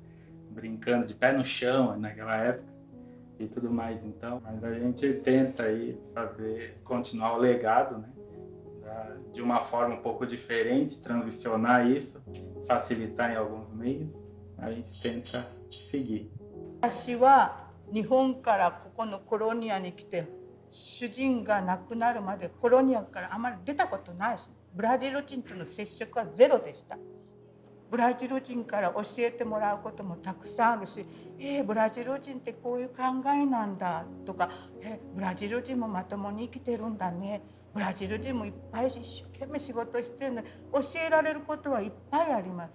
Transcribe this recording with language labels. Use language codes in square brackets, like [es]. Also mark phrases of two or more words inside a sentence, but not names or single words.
[pt] Brincando de pé no chão naquela época e tudo mais. Então, mas a gente tenta aí continuar o legado, né? De uma forma um pouco diferente, transicionar isso, facilitar em alguns meios. A gente tenta seguir. [ja] 私は日本からここのコロニアに来て主人が亡くなるまでコロニアからあまり出たことないし、ブラジル人との接触はゼロでした。ブラジル人から教えてもらうこともたくさんあるし、ブラジル人ってこういう考えなんだとか、ブラジル人もまともに生きてるんだね、ブラジル人もいっぱい一生懸命仕事してるので教えられることはいっぱいあります。